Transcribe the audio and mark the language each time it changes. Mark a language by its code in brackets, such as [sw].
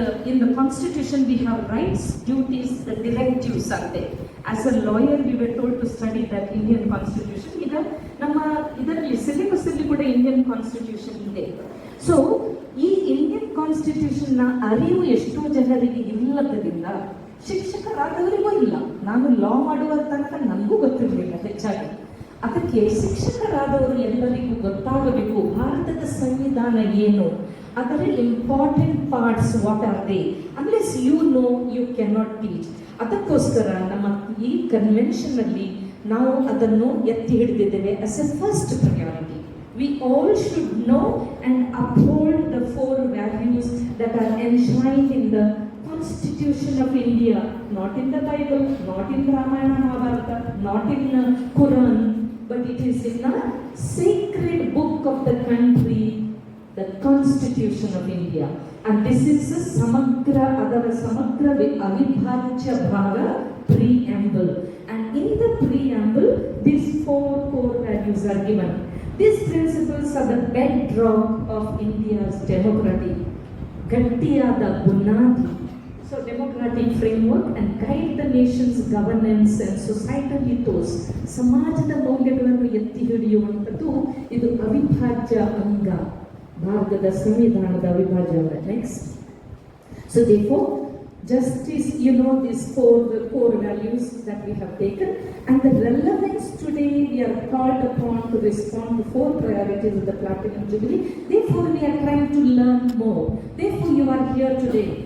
[en] In the constitution we have rights, duties, the directives are there. As a lawyer we were told to study that Indian constitution. [kn] ನಮ್ಮ ಇದರಲ್ಲಿ syllabus ಅಲ್ಲಿ ಕೂಡ Indian constitution ಇದೆ. So ಈ Indian constitution ನ ಅರಿವು ಎಷ್ಟೋ ಜನರಿಗೆ ಇಲ್ಲದರಿಂದ ಶಿಕ್ಷಕರಾದವರಿಗೂ ಇಲ್ಲ. ನಾನು ಲಾ ಮಾಡುವ ತನಕ ನನಗೂ ಗೊತ್ತಿರಲಿಲ್ಲ ಹೆಚ್ಚಾಗಿ. ಅದಕ್ಕೆ ಶಿಕ್ಷಕರಾದವರು ಎಲ್ಲರಿಗೂ ಗೊತ್ತಾಗಬೇಕು ಭಾರತದ ಸಂವಿಧಾನ ಏನು, ಅದರ important parts [en] What are they. Unless you know you can not teach. [kn] ಅದಕ್ಕೋಸ್ಕರ ನಮ್ಮ ಈ ಕನ್ವೆನ್ಷನ್ ಅಲ್ಲಿ ನಾವು ಅದನ್ನು ಎತ್ತಿ ಹಿಡಿದಿದ್ದೇವೆ [en] As a first priority. We all should know and uphold the 4 values that are enshrined in the Constitution of India, not in the Bible, not in Ramayana Mahabharata, not in Quran, but it is in a sacred book of the country, the Constitution of India. And this is a [kn] samagra avibhajya bhaga [en] preamble. And in the preamble, these 4 core values are given. These principles are the bedrock of India's democracy. [kn] ಗಟ್ಟಿಯಾದ ಬುನಾದಿ. [en] So democratic framework and guide the nation's governance and societal ethos. [kn] ಸಮಾಜದ ಮೌಲ್ಯಗಳನ್ನು ಎತ್ತಿ ಹಿಡಿಯುವಂಥದ್ದು ಇದು ಅವಿಭಾಜ್ಯ ಅಂಗ, ಭಾರತದ ಸಂವಿಧಾನದ ಅವಿಭಾಜ್ಯ ಅಂಗ. [en] Next. So therefore justice, you know these 4 core values that we have taken, and the relevance today we are called upon to respond to 4 priorities of the Platinum Jubilee. Therefore we are trying to learn more. Therefore you are here today.